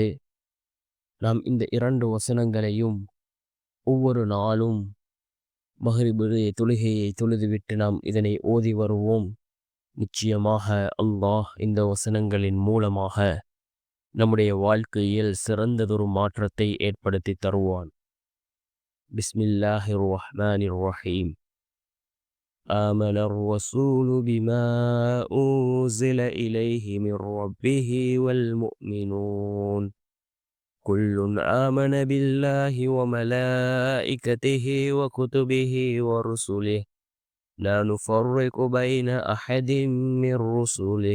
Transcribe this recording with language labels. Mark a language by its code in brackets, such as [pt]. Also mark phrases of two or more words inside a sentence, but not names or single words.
[ta] நாம் இந்த 2 வசனங்களையும் ஒவ்வொரு நாளும் மஹ்ரிபுடைய தொழுகையை தொழுதுவிட்டு நாம் இதனை ஓதி வருவோம். நிச்சயமாக அல்லாஹ் இந்த வசனங்களின் மூலமாக நம்முடைய வாழ்க்கையில் சிறந்ததொரு மாற்றத்தை ஏற்படுத்தி தருவான். [ar] بسم الله الرحمن الرحيم. آمن الرسول بما أنزل إليه من ربه والمؤمنون كل آمن بالله وملائكته وكتبه ورسله لا نفرق بين أحد من رسله